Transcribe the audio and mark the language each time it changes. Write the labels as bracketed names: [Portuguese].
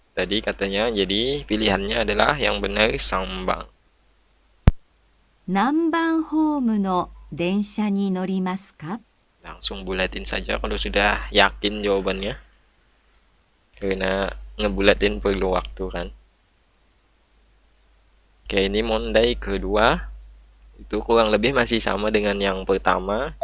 [Indonesian] Tadi katanya, jadi pilihannya adalah yang benar Sambang. [Japanese] 何番ホームの電車に乗りますか？ [Indonesian] Langsung bulatin saja kalau sudah yakin jawabannya. Karena ngebulatin perlu waktu kan. Oke, ini mondai kedua. Itu kurang lebih masih sama dengan yang pertama.